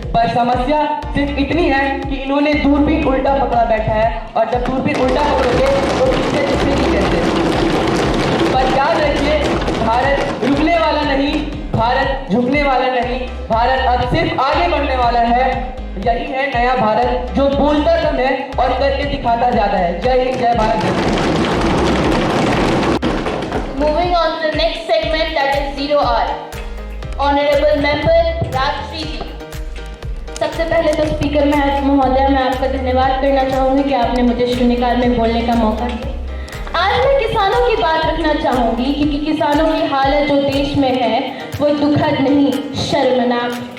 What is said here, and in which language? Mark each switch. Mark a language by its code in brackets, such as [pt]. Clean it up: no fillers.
[hi] पर समस्या सिर्फ इतनी है कि इन्होंने दूरबीन उल्टा पकड़ा बैठा है, और जब दूरबीन उल्टा पकड़ोगे तो पीछे दिखेगी कैसे? पर याद रखिए, भारत रुकने वाला नहीं, भारत झुकने वाला नहीं, भारत अब सिर्फ आगे बढ़ने वाला है। यही है नया भारत, जो बोलता कम है और करके दिखाता ज्यादा है। जय हिंद, जय Bharat. [en] Moving on to the next segment, that is 0R. Honorable Member Rajshri ji. [hi] सबसे पहले तो स्पीकर महोदया, मैं आपका धन्यवाद करना चाहूँगी कि आपने मुझे शून्यकाल में बोलने का मौका दिया। आज मैं किसानों की बात रखना चाहूँगी, क्योंकि किसानों की हालत जो देश में है वो दुखद नहीं, शर्मनाक।